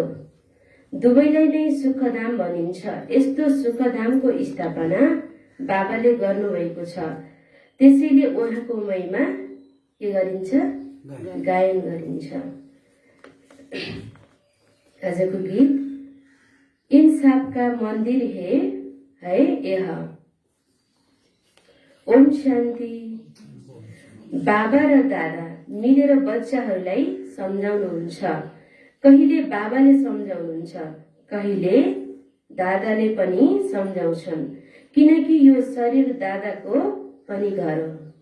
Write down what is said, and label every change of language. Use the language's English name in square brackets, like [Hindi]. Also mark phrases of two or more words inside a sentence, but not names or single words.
[Nepali] दुवैलाई नै सुखधाम भनिन्छ। यस्तो सुखधामको स्थापना बाबाले गर्नुभएको छ, त्यसैले उहाँको महिमा के गरिन्छ, गायन गरिन्छ। आजको गीत इंसाफ का मंदिर है यह। ओम शान्ति। बाबा र दादा मिलेर बच्चाहरूलाई सम्झाउनुहुन्छ। कहिले बाबाले सम्झाउनुहुन्छ, कहिले दादाले पनि सम्झाउँछन्, किनकि यो शरीर दादाको पनि घर हो।